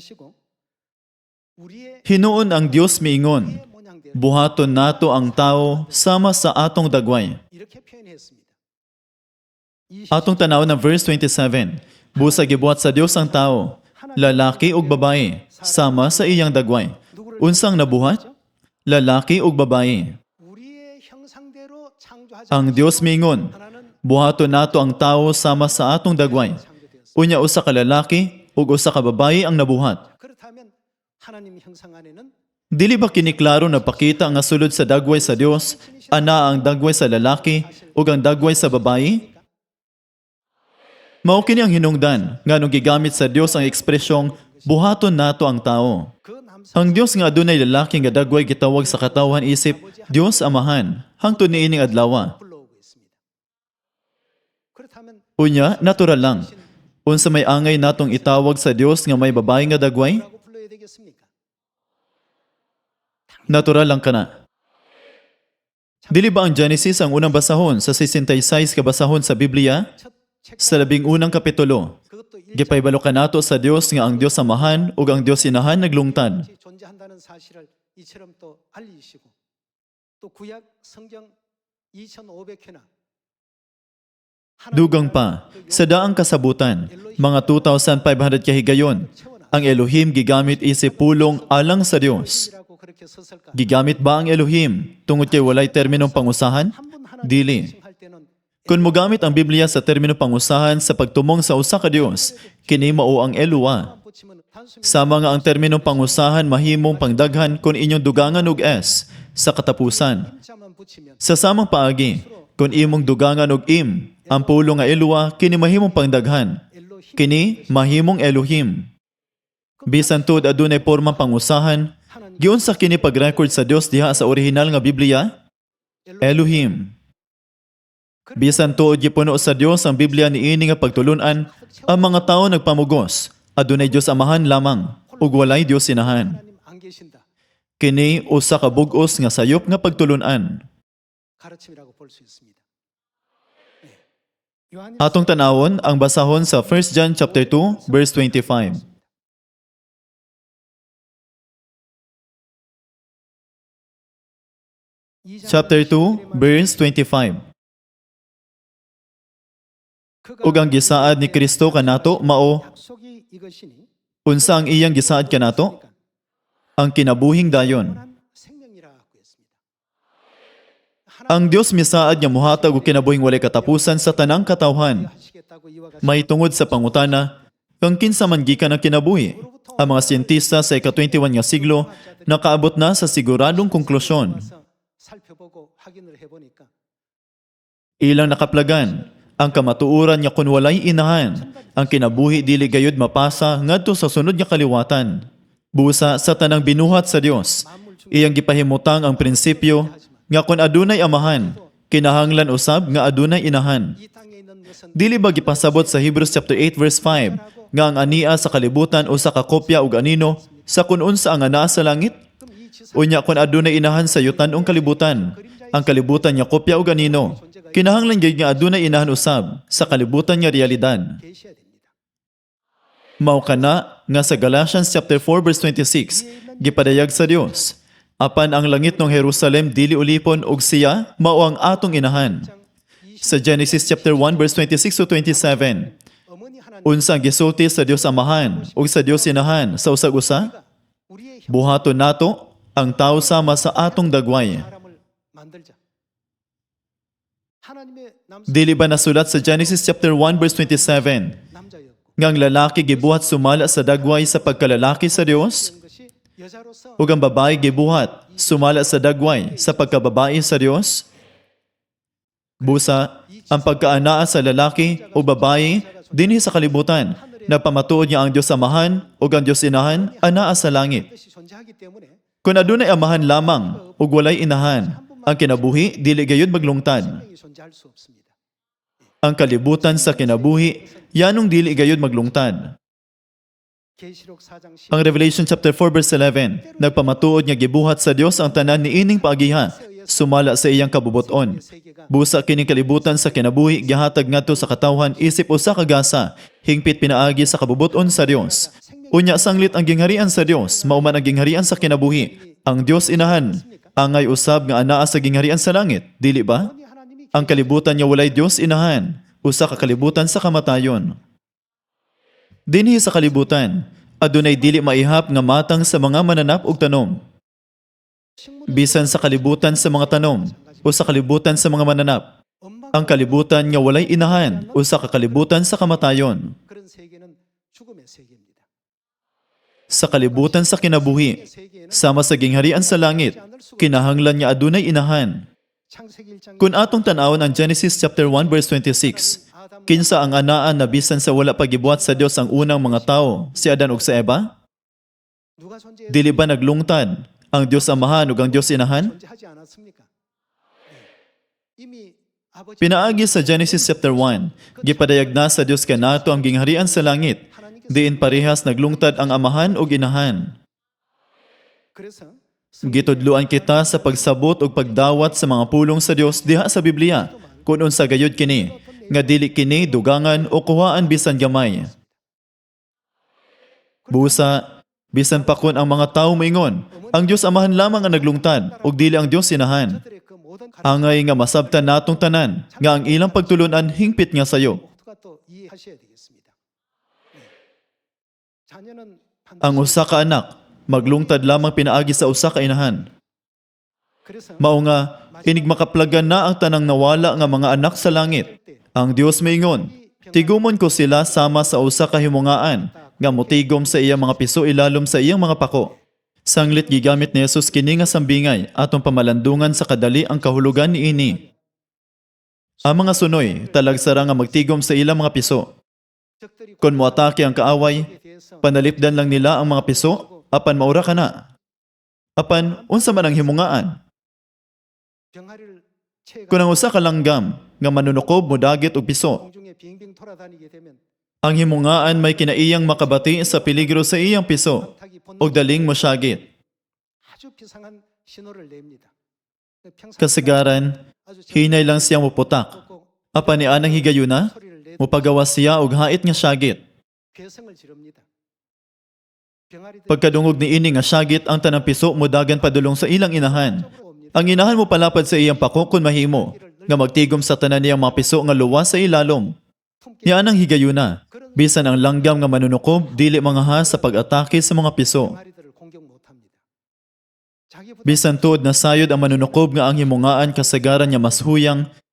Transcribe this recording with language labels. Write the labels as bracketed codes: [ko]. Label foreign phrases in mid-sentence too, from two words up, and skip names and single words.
[ceb] Hinuon ang Dios miingon, buhaton nato ang tao sama sa atong dagway. Atong tanaw ng verse 27, busa gibuhat sa Dios ang tao. lalaki ug babaye, sama sa iyang dagway. Unsang nabuhat? Lalaki ug babaye. [ko] 우리의 형상대로 창조하지 [ceb] Ang Dios mingon, buhaton nato ang tao sama sa atong dagway. [ko] 창조되었습니다. [ceb] Unya usa ka lalaki ug usa ka babaye ang nabuhat. [ko] 그렇다면 하나님 형상 안에는 [ceb] Dili ba kini klaro na pakita nga sulod sa dagway sa Dios, ana ang dagway sa lalaki ug ang dagway sa babaye? Mao kini ang hinungdan nganong gigamit sa Dios ang ekspresyong buhaton nato ang tao. [ko] 그 남성 [ceb] Ang Dios nga adunay lalaki nga dagway gitawag sa katawhan isip Dios Amahan hangtod niining adlaw. [ko] 불러오고 있습니다. 그렇다면 [ceb] Unya natural lang. Unsa may angay natong itawag sa Dios nga may babae nga dagway? [ko] 뭐라고 불러야 되겠습니까? [ceb] Natural lang kana. Dili ba ang Genesis ang unang basahon sa 66 ka basahon sa Biblia? [ko] 첫 [ceb] Sa 11 kapitulo, [ko] 그것도 [ceb] gipaybalo ka nato sa Dios nga ang Dios Amahan ug ang Dios Inahan naglungtad. [ko] 일체적이 존재한다는 사실을 이처럼 또 알리시고 또 구약 성경 2,500회나 [ceb] Dugang pa, sa daang kasabutan, mga 2,500 kahigayon, ang Elohim gigamit isip pulong alang sa Dios. [ko] 이라고 그렇게 썼을까? [ceb] Gigamit ba ang Elohim tungod kay walay terminong pangusahan? [ko] 한분 [ceb] Dili. [ko] 할 때는 [ceb] Kung mogamit ang Biblia sa termino pangusahan sa pagtumong sa usa ka Dios, kini mao ang Eloa. [ko] 붙이면 단순히 [ceb] Sama nga ang terminong pangusahan mahimong pangdaghan kung inyong dugangan og S sa katapusan. [ko] 자만 붙이면 [ceb] Sa samang paagi, kung imong dugangan og im, ang pulo nga Eloa kini mahimong pangdaghan. 엘로힘 Kini mahimong Elohim. Bisan tud adunay pormang pangusahan, giunsa kini pag-record sa Dios diha sa orihinal nga Biblia? Elohim. Bisan tuod gipuno sa Dios ang Biblia niini nga pagtulunan, ang mga tawo nagpamugos, adunay Dios Amahan lamang, ug walay Dios Inahan. [ko] 하나님 안 계신다. [ceb] Kini usa ka bug-os nga sayop nga pagtulunan. [ko] 가르침이라고 볼 수 있습니다. 네. 요한일서 [ceb] Atong tanawon ang basahon sa [en] 1 John chapter 2 verse 25. Chapter 2 verse 25. [ceb] Ug ang gisaad ni Kristo kanato mao [ko] 약속이 이것이니 [ceb] unsa ang iyang gisaad kanato? Ang kinabuhing dayon. [ko] 영원한 생명이라고 했습니다. [ceb] Ang Dios misaad nga muhatag og kinabuhing walay katapusan sa tanang katawhan. [ko] 하시겠다고 이와 같이 [ceb] May tungod sa pangutana, kung kinsa man gikan ang kinabuhi. Ang mga siyentista sa ika-21 nga siglo nakaabot na sa siguradong konklusyon. [ko] 와서 살펴보고 확인을 해보니까 [ceb] Ilang nakaplagan, ang kamatuoran nga kun walay inahan, ang kinabuhi dili gayud mapasa ngadto sa sunod nga kaliwatan. Busa sa tanang binuhat sa Dios, iyang gipahimutang ang prinsipyo nga kun adunay amahan, kinahanglan usab nga adunay inahan. [ko] 이 땅에 있는 것은 [ceb] Dili ba gipasabot sa [en] Hebrews chapter 8 verse 5 [ceb] nga ang ania sa kalibutan usa ka kopya ug anino sa kun unsa ang anaa sa langit? [ko] 그럼 이 지상 [ceb] Unya kun adunay inahan sa yutan ong kalibutan, ang kalibutan nga kopya ug anino, kinahanglan gyud nga adunay inahan usab sa kalibutan nga realidad. [ko] 계셔야 됩니다. [ceb] Mao kana nga sa [en] Galatians chapter 4 verse 26 [ceb] gipadayag sa Dios, apan ang langit ng Jerusalem dili ulipon ug siya mao ang atong inahan. Sa [en] Genesis chapter 1 verse 26 to 27, [ko] 어머니 하나님 [ceb] unsa ang gisulti sa Dios Amahan ug sa Dios Inahan sa usag-usa? [ko] 우리의 [ceb] Buhaton nato ang tao sama sa atong dagway. [ko] 사람을 만들자. 하나님의 [ceb] Dili ba nasulat sa [en] Genesis chapter 1 verse 27 [ko] 남자였고 [ceb] nga ang lalaki gibuhat sumala sa dagway sa pagkalalaki sa Dios [ko] 그런 것이 여자로서 [ceb] ug ang babae gibuhat sumala sa dagway sa pagkababae sa Dios? Busa, ang pagkaanaa sa lalaki o babae dinhi sa kalibutan, nagpamatuod niya ang Dios Amahan ug ang Dios Inahan anaa sa langit. [ko] 뜻이 존재하기 때문에 [ceb] Kung adunay amahan lamang ug walay inahan, ang kinabuhi dili gayud maglungtad. [ko] 생명이 존재할 수 없습니다. [ceb] Ang kalibutan sa kinabuhi yanong dili gayud maglungtad. [ko] 계시록 4장 10 [ceb] Ang [en] Revelation chapter 4 verse 11, [ceb] nagpamatuod nga gibuhat sa Dios ang tanan niining paagiha, sumala sa iyang kabubuton. [ko] 세계가 [ceb] Busa kining kalibutan sa kinabuhi gihatag ngadto sa katawhan isip usa ka gasa, hingpit pinaagi sa kabubuton sa Dios. Unya sanglit ang gingharian sa Dios, mao man ang gingharian sa kinabuhi. Ang Dios Inahan, angay usab nga anaa sa gingharian sa langit, dili ba? [ko] 어머니 하나님이 [ceb] Ang kalibutan niya walay Dios Inahan, usa ka kalibutan sa kamatayon. Dinhi sa kalibutan, adunay dili maihap nga matang sa mga mananap ug tanom. Bisan sa kalibutan sa mga tanom o sa kalibutan sa mga mananap, ang kalibutan nga walay inahan o sa kakalibutan sa kamatayon. [ko] 그런 세계는 죽음의 세계입니다. [ceb] Sa kalibutan sa kinabuhi, sama sa gingharian sa langit, kinahanglan nga adunay inahan. [ko] 창세기 1장 [ceb] Kung atong tanawon ang [en] Genesis chapter 1 verse 26, [ceb] kinsa ang anaan na bisan sa wala pagibuhat sa Dios ang unang mga tao, si Adan ug si Eva? [ko] 누가 존재했 Dili ba naglungtad ang Dios Amahan ug ang Dios Inahan? 존재하지 않았습니까? 이미 아버지 [ceb] Pinaagi sa Genesis chapter 1, gipadayag na sa Dios kanato ang gingharian sa langit, diin parehas naglungtad ang Amahan ug Inahan. [ko] 그래서 [ceb] Gitudluan kita sa pagsabot ug pagdawat sa mga pulong sa Dios diha sa Biblia, kung unsa gayud kini, nga dili kini dugangan o kuhaan bisan gamay. Busa, bisan pa kun ang mga tawo moingon, ang Dios Amahan lamang ang naglungtad ug dili ang Dios Inahan. [ko] 그들의 그 모든 [ceb] Angay nga masabtan natong tanan nga ang ilang pagtulunan hingpit nga sayo. [ko] 모두가 또 이해하셔야 되겠습니다. 자녀는 [ceb] Ang usa ka anak maglungtad lamang pinaagi sa usa ka inahan. [ko] 그래서 [ceb] Mao nga inig makaplagan na ang tanang nawala nga mga anak sa langit. Ang Dios maingon, tigumon ko sila sama sa usa ka himungaan nga motigom sa iyang mga piso ilalom sa iyang mga pako. Sanglit gigamit ni Jesus kini nga sambingay atong pamalandungan sa kadali ang kahulugan niini. Ang mga sunoy talagsara nga magtigom sa ilang mga piso. [ko] 적들이 [ceb] Kung moatake ang kaaway, [ko] 공격에 대해서 [ceb] panalipdan lang nila ang mga piso, apan maura ka na. Apan, unsa man ang himungaan? [ko] 병아리를 채가 [ceb] Kung ang usa ka langgam nga manunukob mo dagit og piso, [ko] 공중에 빙빙 돌아다니게 되면 [ceb] ang himungaan may kinaiyang makabati sa peligro sa iyang piso [ko] 타기 [ceb] og daling mo syagit. [ko] 아주 비상한 신호를 냅니다. 평상 [ceb] Kasagaran, [ko] 아주 [ceb] hinay lang siya muputak. [ko] 꼭 [ceb] Apan ni anang higayuna, [ko] 소리를 내 [ceb] mupagawa siya og hait nga syagit. [ko] 괴성을 지릅니다. 병아리들 [ceb] Pagkadungog ni ini nga syagit ang tanang piso mudagan padulong sa ilang inahan. [ko] 쪽으로 옵니다. [ceb] Ang inahan mo palapad sa iyang pako kung mahimo, nga magtigom sa tanan niyang mga piso nga luwas sa ilalom. [ko] 품기 [ceb] Ni anang higayuna, bisan ang langgam nga manunukob, dili mga ha sa pag-atake sa mga piso. [ko] 병아리들을 공격 못합니다. 자기보다 [ceb] Bisan tuod na sayod ang manunukob nga ang himungaan kasagaran niya mas huyang,